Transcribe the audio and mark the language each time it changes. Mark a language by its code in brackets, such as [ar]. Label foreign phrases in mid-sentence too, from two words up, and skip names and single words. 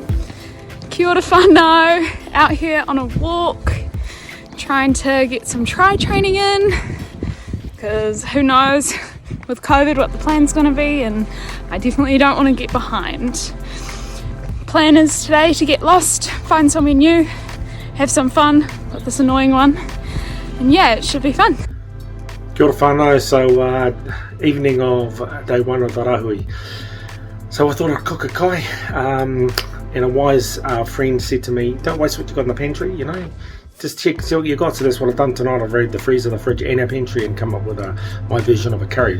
[mi] Kia ora whānau, [en] out here on a walk, trying to get some try training in, because who knows with COVID what the plan's going to be, and I definitely don't want to get behind. Plan is today to get lost, find somewhere new, have some fun with this annoying one, and yeah, it should be fun. [mi] Kia ora whānau, [en] so evening of day one of the rāhui. So I thought I'd cook a kai, and a wise friend said to me, don't waste what you got in the pantry, you know, just check, see what you got. So that's what I've done tonight. I've read the freezer, the fridge and our pantry and come up with my version of a curry.